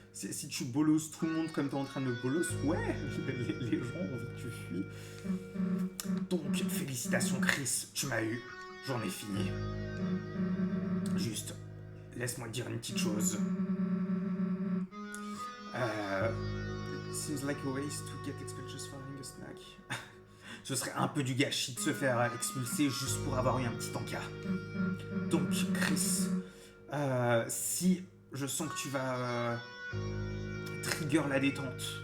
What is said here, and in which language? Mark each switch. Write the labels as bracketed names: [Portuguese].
[French] Si tu bolosses tout le monde comme t'es en train de bolos, ouais, les gens ont envie que tu fuis. Donc, félicitations, Chris, tu m'as eu. J'en ai fini. Juste, laisse-moi te dire une petite chose. [English] Seems like a waste to get expelled just for having a snack. [French] Ce serait un peu du gâchis de se faire expulser juste pour avoir eu un petit encas. Donc, Chris, si je sens que tu vas trigger la détente.